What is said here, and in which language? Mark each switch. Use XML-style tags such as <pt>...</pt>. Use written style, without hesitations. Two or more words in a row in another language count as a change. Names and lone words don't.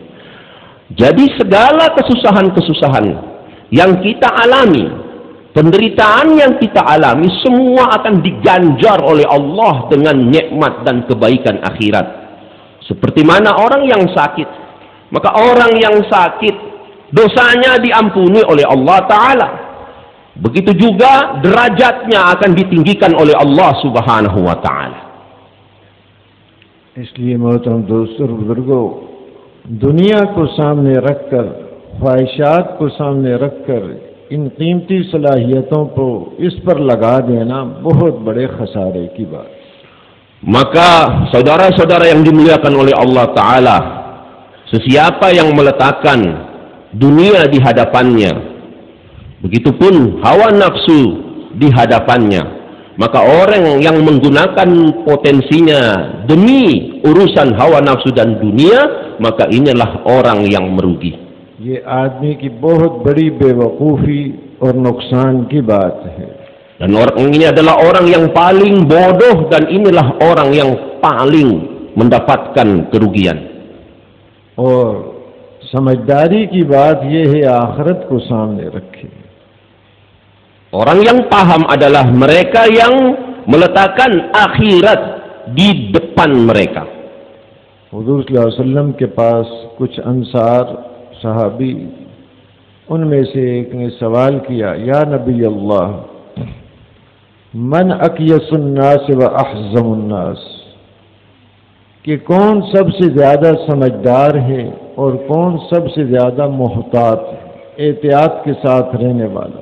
<id>Jadi segala kesusahan-kesusahan yang kita alami, penderitaan yang kita alami, semua akan diganjar oleh Allah dengan nikmat dan kebaikan akhirat. Seperti mana orang yang sakit, maka orang yang sakit dosanya diampuni oleh Allah Ta'ala. Begitu juga derajatnya akan ditinggikan oleh Allah</id> <ar>سبحانه وتعالى.</ar> <ur>اس لیے محترم دوستوں اور بزرگوں، دنیا کو سامنے رکھ کر، خواہشات کو سامنے رکھ کر ان قیمتی صلاحیتوں کو اس پر لگا دینا بہت بڑے خسارے کی بات.</ur> <id>Maka saudara-saudara yang dimuliakan oleh Allah Ta'ala, sesiapa yang meletakkan dunia di hadapannya, begitupun hawa nafsu di hadapannya, maka orang yang menggunakan potensinya demi urusan hawa nafsu dan dunia, maka inilah orang yang merugi.</id> <ur>یہ آدمی کی بہت بڑی بیوقوفی اور نقصان کی بات ہے.</ur> <id>Dan orang ini adalah orang yang paling bodoh, dan inilah orang yang paling mendapatkan kerugian.</id> <ur>اور سمجھداری کی بات یہ ہے آخرت کو سامنے رکھے.</ur> <id>Orang yang paham adalah mereka yang meletakkan akhirat di depan mereka.</id> <ur>हुजूर</ur> <ar>صلى الله عليه وسلم</ar> <ur>کے پاس کچھ انصار صحابی، ان میں سے ایک نے سوال کیا,</ur> <ar>يا نبي الله، من أكيس الناس و أحزم الناس,</ar> <ur>کہ کون سب سے زیادہ سمجھدار ہے اور کون سب سے زیادہ محتاط، احتیاط کے ساتھ رہنے والا.</ur>